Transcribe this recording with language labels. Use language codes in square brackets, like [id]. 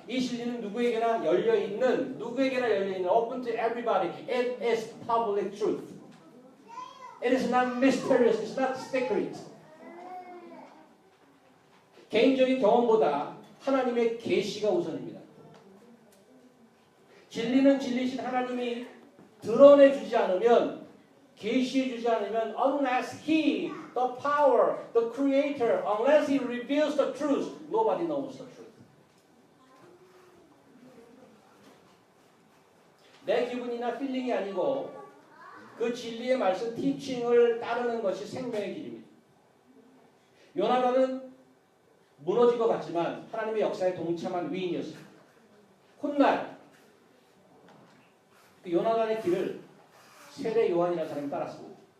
[ko] 이 진리는 누구에게나 열려있는 [en] open to everybody. It is public truth. It is not mysterious. It's not secret. [ko] 개인적인 경험보다 하나님의 계시가 우선입니다. 진리는 진리신 하나님이 드러내주지 않으면 계시해주지 않으면 [en] unless He, the power, the Creator, unless He reveals the truth, nobody knows the truth. [ko] 내 기분이나 필링이 아니고 그 진리의 말씀, 티칭을 따르는 것이 생명의 길입니다. 요나단은 무너진 것 같지만 하나님의 역사에 동참한 위인이었습니다. 훗날 그 요나단의 길을 세례 요한이라는 사람이 따랐습니다.